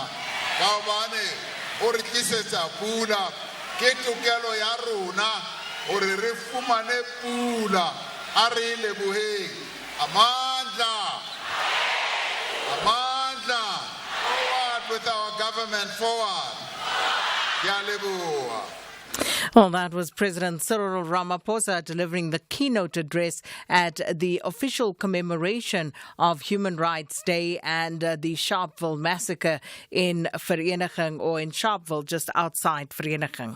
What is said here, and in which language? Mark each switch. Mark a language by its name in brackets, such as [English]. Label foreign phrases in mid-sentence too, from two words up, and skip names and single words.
[Southern Sotho] ka hobane o re tlisetsa pula ke tokelo ya rona gore re fumane pula a re leboheng amandla [English] forward with our government forward [Southern Sotho] ke a leboha. [English] Well, that was President Cyril Ramaphosa delivering the keynote address at the official commemoration of Human Rights Day and the Sharpeville massacre in Vereniging, or in Sharpeville, just outside Vereniging.